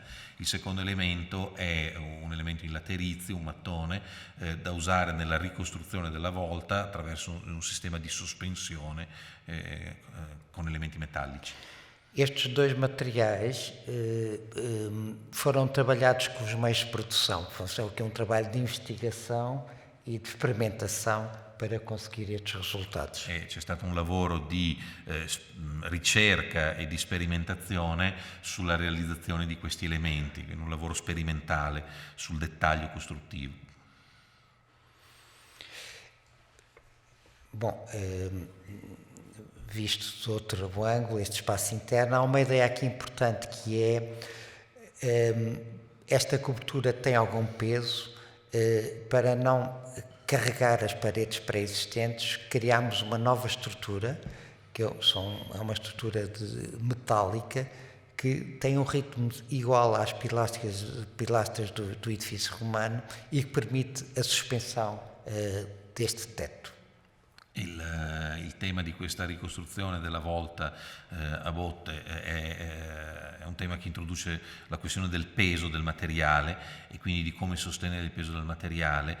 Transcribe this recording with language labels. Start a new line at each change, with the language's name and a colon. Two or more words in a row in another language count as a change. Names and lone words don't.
Italian: Il secondo elemento è un elemento in laterizio, un mattone da usare nella ricostruzione della volta attraverso un sistema di sospensione con elementi metálicos.
Portuguese: Estes 2 materiais foram trabalhados com os meios de produção, que é um trabalho de investigação e de experimentação para conseguir estes resultados.
Italian: C'è stato un lavoro di ricerca e di sperimentazione sulla realizzazione di questi elementi, un lavoro sperimentale sul dettaglio costruttivo.
Portuguese: Bom, visto de outro ângulo, este espaço interno, há uma ideia aqui importante que é esta cobertura tem algum peso. Para não carregar as paredes pré-existentes, criámos uma nova estrutura, que é uma estrutura metálica que tem um ritmo igual às pilastras do edifício romano e que permite a suspensão deste teto.
Italian: Il tema di questa ricostruzione della volta a botte è un tema che introduce la questione del peso del materiale e quindi di come sostenere il peso del materiale.